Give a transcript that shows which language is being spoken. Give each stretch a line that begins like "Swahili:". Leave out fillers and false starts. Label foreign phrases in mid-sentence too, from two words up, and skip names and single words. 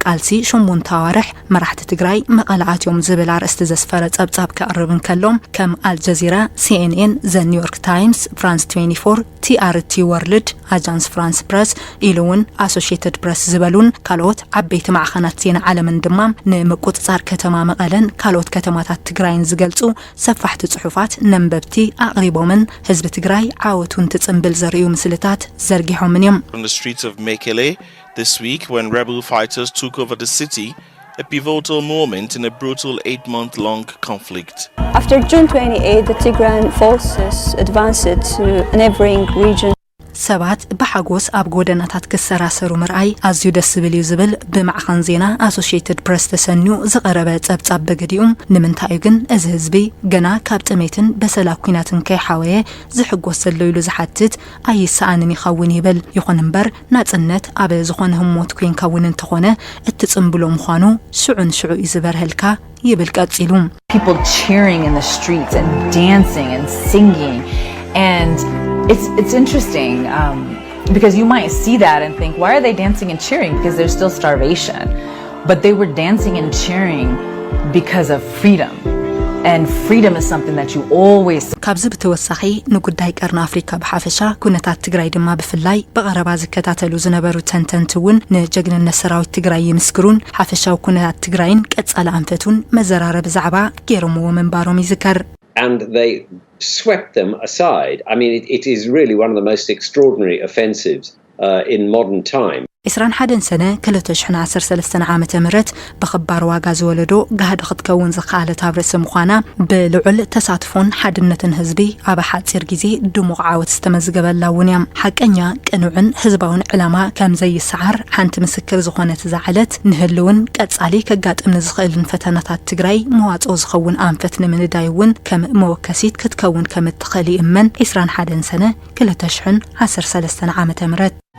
Tigrinya: ቃልሲ 8 ኣዋርሕ መራሕቲ ትግራይ መቐላኣትዮም ዝብል ኣርእስቲ ዘስፈረ ጸብጻብ ከቕርብ እንከሎም ከም አልጀዚራ CNN ዘ ኒውዮርክ ታይምስ ፍራንስ 24 TRT ወርልድ አጃንስ ፍራንስ ፕረስ ኢሉውን አሶሺየትድ ፕረስ ዝበሉን ካልኦት ዓበይቲ ማዕኸናት ዜና ዓለምን ድማ ንምቁጽጻር ከተማ መቐለን ካልኦት ከተማታት ትግራይን ዝገልጹ ሰፋሕቲ ጽሑፋት ነንበብቲ ኣቕሪቦምን ህዝቢ ትግራይ ዓወቱን ትጽምብል ዘርእዩ ምስልታት ዘርጊሖምን እዮም
English: On the streets of Mekele this week when rebel fighters took over the city a pivotal moment in a brutal 8-month-long conflict. After June 28, the Tigrayan forces advanced to neighboring regions.
Tigrinya: ሰባት በሐጎስ ኣብ ጎደናታት ክሰራሰሩ ምርኣይ ኣዝዩ ደስ ዝብል እዩ ዝብል ብማዕኸን ዜና አሶሺየትድ ፕረስ ተሰንዩ ዝቐረበ ጸብጻብ በገዲኡም ንምንታይ ግን እዚ ህዝቢ ገና ካብ ጥሜትን በሰላም ኩናትን ከይሓወየ ዝሕጎስ ዘሎ ኢሉ ዝሓትት ኣይሰኣንን ይኸውን ይብል ይኹን እምበር ናጽነት ኣብ ዝኾነ ህሞት ኮይንካ እውን እንተኾነ እትጽምብሎ ምዃኑ ሽዑን ሽዑ እዩ ዝበርህልካ ይብል ቀጺሉ
English: People cheering in the streets and dancing and singing and It's interesting because you might see that and think, why are they dancing and cheering? Because there's still starvation. But they were dancing and cheering because of freedom. And freedom is something that you always...
Tigrinya: ካብዚ ብተወሳኺ ንጉዳይ ቀርኒ ኣፍሪካ ብሓፈሻ ኩነታት ትግራይ ድማ ብፍላይ በቐረባ ዝከታተሉ ዝነበሩ ተንተንቲ እውን ንጀግንነት ሰራዊት ትግራይ ይምስክሩን ሓፈሻዊ ኩነታት ትግራይን ቀጻሊ ኣንፈቱን መዘራረብ ዛዕባ ገይሮምዎ ምንባሮም ይዝከር
English: And they swept them aside. I mean, it is really one of the most extraordinary offensives in modern time.
Tigrinya: 21 ሰነ 2013 ዓመተ ምህረት በኽባር ዋጋ ዝወለዶ ጋህዲ ክትከውን ዝኻለት ኣብ ርእሲ ምዃና ብልዑል ተሳትፎን ሓድነትን ህዝቢ ኣብ ሓፂር ግዜ ድሙቕ ዓወት ዝተመዝገበላ እውን እያ ሓቀኛ ቅኑዕን ህዝባውን ዕላማ ከም ዘይሰዓር ሓንቲ ምስክር ዝኾነት ዝዓለት ንህልውን ቀጻሊ ከጋጥም ንዝኽእልን ፈተናታት ትግራይ መዋጽኦ ዝኸውን ኣንፈት ንምንዳይ እውን ከም መወከሲት ክትከውን ከም እትኽእል ይእመን 21 ሰነ 2013 ዓመተ ምህረት